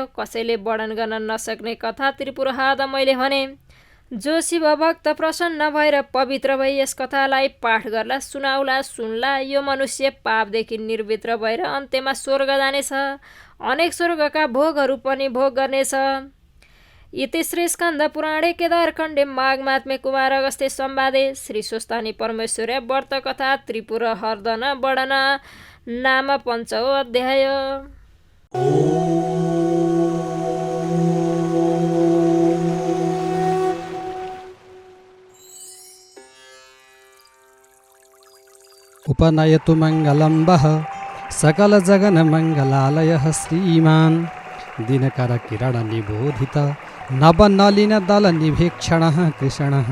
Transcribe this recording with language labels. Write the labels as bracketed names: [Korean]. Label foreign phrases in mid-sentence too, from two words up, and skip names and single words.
[Nepali] कसैले वर्णन गर्न नसक्ने कथा त्रिपुराद मैले भने। जो शिव भक्त प्रसन्न भएर पवित्र भई यस कथालाई पाठ गर्ला, सुनाउला, सुन्ला, यो मनुष्य पापदेखि निर्वृत्त भएर अन्त्यमा स्वर्ग जानेछ। अनेक स्वर्गका भोगहरू पनि भोग गर्नेछ। [Sanskrit] इति श्री स्कन्द पुराणे केदारखण्डे माघमात्म्य कुमार अगस्त्य संवादे श्री स्वस्थानी परमेश्वर व्रत कथा त्रिपुर हर्दन वर्णन नाम 5औं अध्याय। उपनयतु मङ्गलम्बः सकलजगन्मङ्गलालयः श्रीमान् दिनकरकिरणनिबोधित नवनलिनदलनिभीक्षणः कृष्णः।